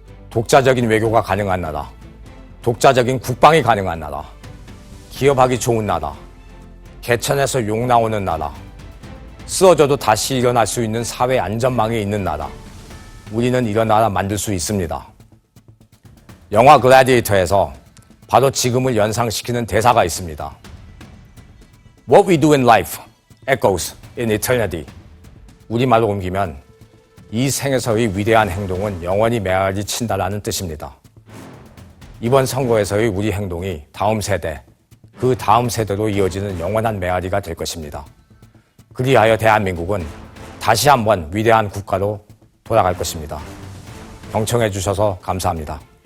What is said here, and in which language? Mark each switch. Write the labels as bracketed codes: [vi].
[ko] 독자적인 외교가 가능한 나라, 독자적인 국방이 가능한 나라, 기업하기 좋은 나라, 개천에서 욕 나오는 나라, 쓰러져도 다시 일어날 수 있는 사회 안전망이 있는 나라. 우리는 이런 나라 만들 수 있습니다. 영화 글래디에이터에서 바로 지금을 연상시키는 대사가 있습니다. [en] What we do in life echoes in eternity. [ko] 우리말로 옮기면 이 생에서의 위대한 행동은 영원히 메아리 친다라는 뜻입니다. 이번 선거에서의 우리 행동이 다음 세대, 그 다음 세대로 이어지는 영원한 메아리가 될 것입니다. 그리하여 대한민국은 다시 한번 위대한 국가로 돌아갈 것입니다. 경청해 주셔서 감사합니다.